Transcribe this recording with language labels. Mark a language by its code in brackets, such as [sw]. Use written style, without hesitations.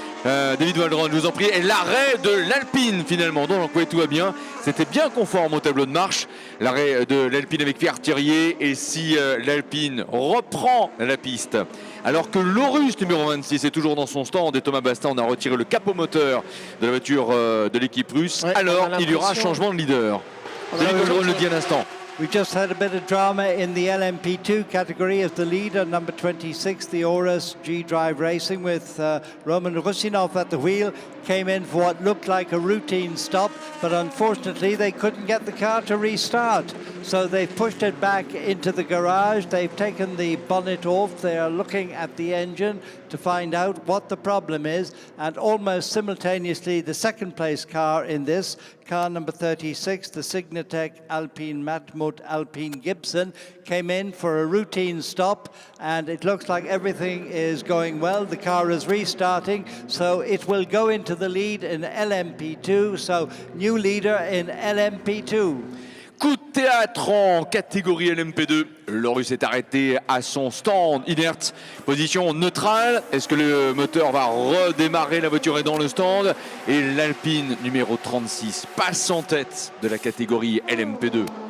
[fr] David Waldron, je vous en prie, et l'arrêt de l'Alpine finalement, donc oui, tout va bien, c'était bien conforme au tableau de marche, l'arrêt de l'Alpine avec Pierre Thirier, et si l'Alpine reprend la piste, alors que l'Orus numéro 26 est toujours dans son stand et Thomas Bastin en a retiré le capot moteur de la voiture de l'équipe russe, alors il y aura changement de leader. David Waldron le dit à l'instant. [en] We just had a bit of drama in the LMP2 category as the leader, number 26, the Orus G-Drive Racing with Roman Rusinov at the wheel, came in for what looked like a routine stop, but unfortunately they couldn't get the car to restart. So they've pushed it back into the garage, they've taken the bonnet off, they are looking at the engine to find out what the problem is, and almost simultaneously the second place car in this, car number 36, the Signatec Alpine Matmut Alpine Gibson, came in for a routine stop, and it looks like everything is going well. The car is restarting, so it will go into the lead in LMP2, so new leader in LMP2. [fr] Coup de théâtre en catégorie LMP2. L'Orus est arrêté à son stand inerte. Position neutrale. Est-ce que le moteur va redémarrer? La voiture est dans le stand. Et l'Alpine numéro 36 passe en tête de la catégorie LMP2.